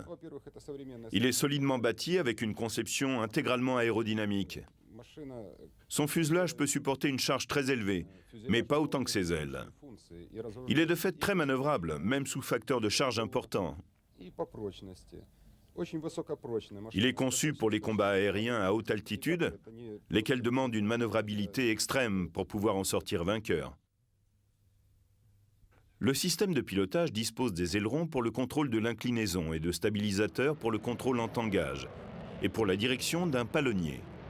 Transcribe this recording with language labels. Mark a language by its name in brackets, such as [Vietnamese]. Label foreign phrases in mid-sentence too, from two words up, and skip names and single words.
[French] Il est solidement bâti avec une conception intégralement aérodynamique. Son fuselage peut supporter une charge très élevée, mais pas autant que ses ailes. [Russian] функции и разгружать. [French] Il est de fait très manœuvrable, même sous facteur de charge important. [Russian] И по прочности. Очень высокопрочная машина. [French] Il est conçu pour les combats aériens à haute altitude, lesquels demandent une manœuvrabilité extrême pour pouvoir en sortir vainqueur. Le système de pilotage dispose des ailerons pour le contrôle de l'inclinaison et de stabilisateurs pour le contrôle en tangage, et pour la direction d'un palonnier.